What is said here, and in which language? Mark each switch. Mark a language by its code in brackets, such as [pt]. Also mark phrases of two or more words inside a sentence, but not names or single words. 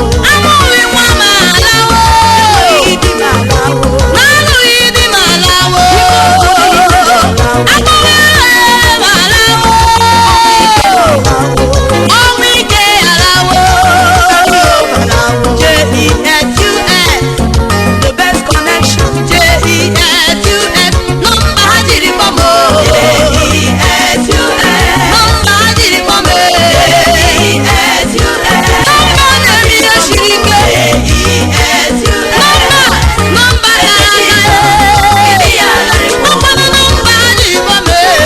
[ig] Amụghị nwa m alawo. N'alụghị di m alawo. Akpọghị aha m alawo. Ọnwụ ike alawo. [en] J E S U S, the best connection. [ig] J E S U S. Nọmba ha jiri kpọọ m o. Nọmba ha jiri kpọọ m e. Nọmba na-eme ihe siri ike. Nọmba, nọmba na-aga e. Ọkwanụ nọmba ha jiri kpọọ m e.